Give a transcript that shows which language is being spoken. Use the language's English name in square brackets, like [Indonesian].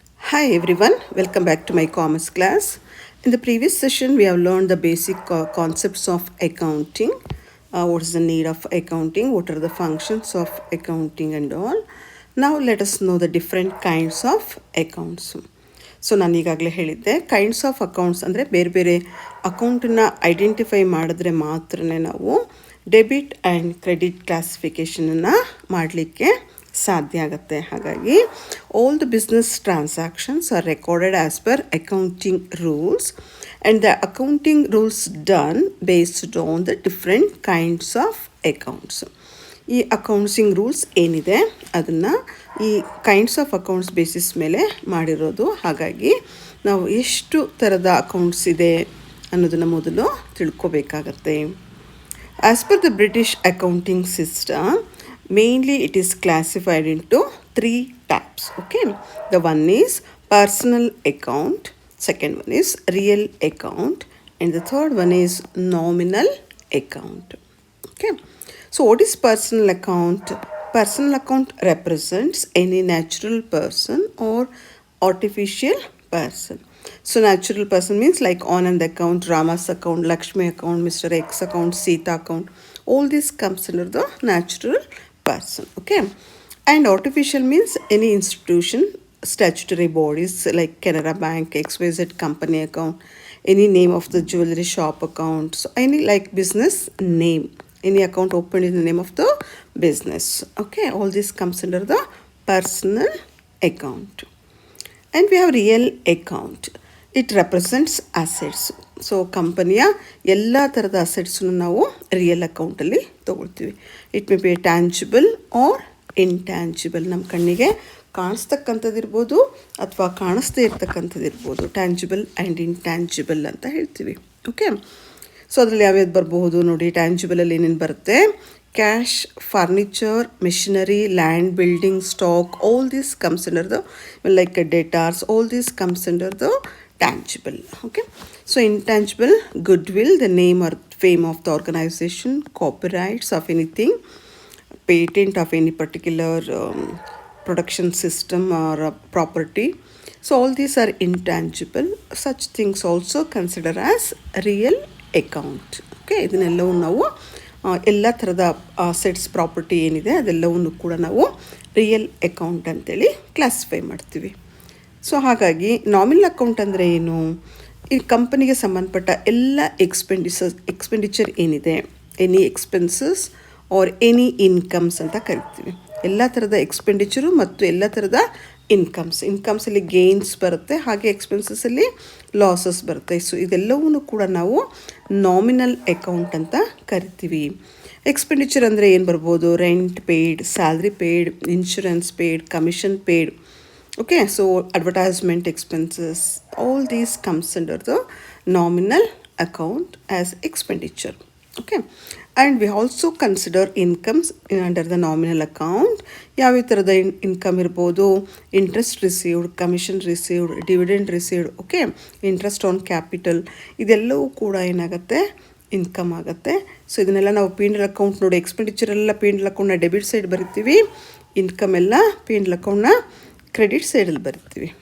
[English] Hi everyone, welcome back to my commerce class. In the previous session, we have learned the basic concepts of accounting. What is the need of accounting? What are the functions of accounting and all? Now let us know the different kinds of accounts. [Kannada] So ನಾನು ಈಗಾಗಲೇ ಹೇಳಿದ್ದೆ kinds of accounts ಅಂದರೆ ಬೇರೆ ಬೇರೆ ಅಕೌಂಟನ್ನು identify ಮಾಡಿದ್ರೆ ಮಾತ್ರನೇ ನಾವು ಡೆಬಿಟ್ ಆ್ಯಂಡ್ ಕ್ರೆಡಿಟ್ ಕ್ಲಾಸಿಫಿಕೇಷನನ್ನು ಮಾಡಲಿಕ್ಕೆ ಸಾಧ್ಯ ಆಗುತ್ತೆ. [English] ಹಾಗಾಗಿ all the business transactions are recorded as per accounting rules and the accounting rules done based on the different kinds of accounts. [Kannada] ಈ ಅಕೌಂಟ್ಸಿಂಗ್ ರೂಲ್ಸ್ ಏನಿದೆ ಅದನ್ನು ಈ ಕೈಂಡ್ಸ್ ಆಫ್ ಅಕೌಂಟ್ಸ್ ಬೇಸಿಸ್ ಮೇಲೆ ಮಾಡಿರೋದು. ಹಾಗಾಗಿ ನಾವು ಎಷ್ಟು ಥರದ ಅಕೌಂಟ್ಸ್ ಇದೆ ಅನ್ನೋದನ್ನು ಮೊದಲು ತಿಳ್ಕೊಬೇಕಾಗತ್ತೆ. [English] As per the British accounting system, mainly it is classified into 3 types. Okay, the one is personal account, second one is real account, and the third one is nominal account. Okay, so what is personal account? Personal account represents any natural person or artificial person. So natural person means like Anand account, Rama's account, Lakshmi account, Mr. X account, Sita account. All this comes under the natural person. Okay, and artificial means any institution, statutory bodies like Canara Bank, XYZ company account, any name of the jewelry shop account, so any like business name, any account opened in the name of the business. Okay, all this comes under the personal account. And we have real account. It represents assets. [Kannada] So ಕಂಪನಿಯ ಎಲ್ಲ ಥರದ ಅಸೆಟ್ಸನ್ನು ನಾವು real ಅಕೌಂಟಲ್ಲಿ ತೊಗೊಳ್ತೀವಿ. [English] It may be tangible or intangible. [Kannada] ನಮ್ಮ ಕಣ್ಣಿಗೆ ಕಾಣಿಸ್ತಕ್ಕಂಥದ್ದಿರ್ಬೋದು ಅಥವಾ ಕಾಣಿಸ್ದೇ ಇರ್ತಕ್ಕಂಥದ್ದಿರ್ಬೋದು. Tangible and intangible ಅಂತ ಹೇಳ್ತೀವಿ. ಓಕೆ, ಸೊ ಅದರಲ್ಲಿ ಯಾವ್ಯಾವ್ದು ಬರ್ಬೋದು ನೋಡಿ. ಟ್ಯಾಂಜಿಬಲಲ್ಲಿ ಏನೇನು ಬರುತ್ತೆ? [English] Cash, furniture, machinery, land, building, stock, all this comes under the like datas, all this comes under the tangible. Okay, so intangible, goodwill, the name or fame of the organization, copyrights of anything, patent of any particular production system or property. So all these are intangible. Such things also consider as real account. [Kannada] Okay, ಇದನ್ನೆಲ್ಲವೂ ನಾವು ಎಲ್ಲ ಥರದ assets property ಏನಿದೆ ಅದೆಲ್ಲವನ್ನು ಕೂಡ ನಾವು real account ಅಂತೇಳಿ classify ಮಾಡ್ತೀವಿ. So ಹಾಗಾಗಿ ನಾಮಿನಲ್ ಅಕೌಂಟ್ ಅಂದರೆ ಏನು? ಈ ಕಂಪನಿಗೆ ಸಂಬಂಧಪಟ್ಟ ಎಲ್ಲ ಎಕ್ಸ್ಪೆಂಡಿಚರ್ ಏನಿದೆ, [English] any expenses or any incomes [Kannada] ಅಂತ ಕರಿತೀವಿ. ಎಲ್ಲ ಥರದ ಎಕ್ಸ್ಪೆಂಡಿಚರು ಮತ್ತು ಎಲ್ಲ ಥರದ ಇನ್ಕಮ್ಸಲ್ಲಿ ಗೇನ್ಸ್ ಬರುತ್ತೆ, ಹಾಗೆ ಎಕ್ಸ್ಪೆನ್ಸಸ್ಸಲ್ಲಿ ಲಾಸಸ್ ಬರುತ್ತೆ. ಸೊ ಇದೆಲ್ಲವೂ ಕೂಡ ನಾವು ನಾಮಿನಲ್ ಅಕೌಂಟ್ ಅಂತ ಕರಿತೀವಿ. ಎಕ್ಸ್ಪೆಂಡಿಚರ್ ಅಂದರೆ ಏನು ಬರ್ಬೋದು? [English] Rent paid, salary paid, insurance paid, commission paid. Okay, so advertisement expenses, all these comes under the nominal account as expenditure. Okay, and we also consider incomes under the nominal account. [Kannada] ಯಾವ ಥರದ income ಇರ್ಬೋದು? [English] Interest received, commission received, dividend received. Okay, interest on capital, [Kannada] ಇದೆಲ್ಲವೂ ಕೂಡ ಏನಾಗುತ್ತೆ? Income ಆಗುತ್ತೆ. So ಇದನ್ನೆಲ್ಲ ನಾವು ಪಿ&ಎಲ್ account ನೋಡಿ, ಎಕ್ಸ್ಪೆಂಡಿಚರ್ ಎಲ್ಲ ಪಿ&ಎಲ್ ಅಕೌಂಟ್ನ ಡೆಬಿಟ್ ಸೈಡ್ ಬರಿತೀವಿ, ಇನ್ಕಮ್ ಎಲ್ಲ ಪಿ&ಎಲ್ ಅಕೌಂಟ್ನ ಕ್ರೆಡಿಟ್ ಸೈಡಲ್ಲಿ ಬರ್ತೀವಿ.